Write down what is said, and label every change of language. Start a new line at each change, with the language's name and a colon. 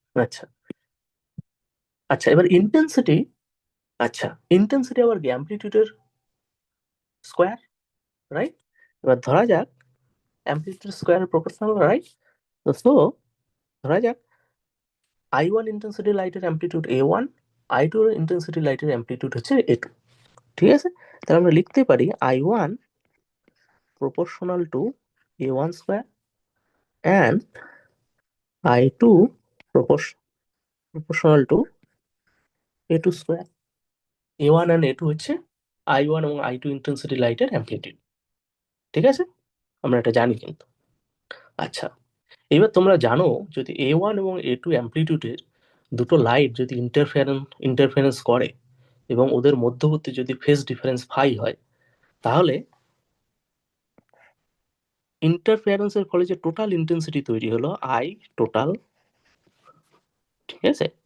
Bangla: আচ্ছা আচ্ছা, এবার ইন্টেন্সিটি, আচ্ছা ইন্টেন্সিটি আবার কি অ্যামপ্লিটিউডের স্কোয়ার, রাইট? এবার ধরা যাক অ্যামপ্লিটিউড স্কোয়ার প্রপোর্শনাল, রাইট? তো ধরা যাক I1 ইন্টেন্সিটি লাইটের অ্যামপ্লিটিউড A1, I2 ইন্টেন্সিটি লাইটের অ্যামপ্লিটিউড হচ্ছে A2, ঠিক আছে?
English: তাহলে আমরা লিখতে পারি I1 proportional to A1 square and I2 proportional to A2 square.
Bangla: A1 and A2 হচ্ছে I1 এবং I2 ইন্টেন্সিটি লাইটের অ্যামপ্লিটিউড, ঠিক আছে? আমরা এটা জানি কিন্তু। আচ্ছা, এবার তোমরা জানো যদি A1 এবং A2 অ্যামপ্লিটিউডের দুটো লাইট যদি ইন্টারফারেন্স করে এবং ওদের মধ্যবর্তী যদি ফেজ ডিফারেন্স ফাই হয়, তাহলে ইন্টারফারেন্সের ফলে যে টোটাল ইন্টেন্সিটি তৈরি হলো I টোটাল, ঠিক আছে?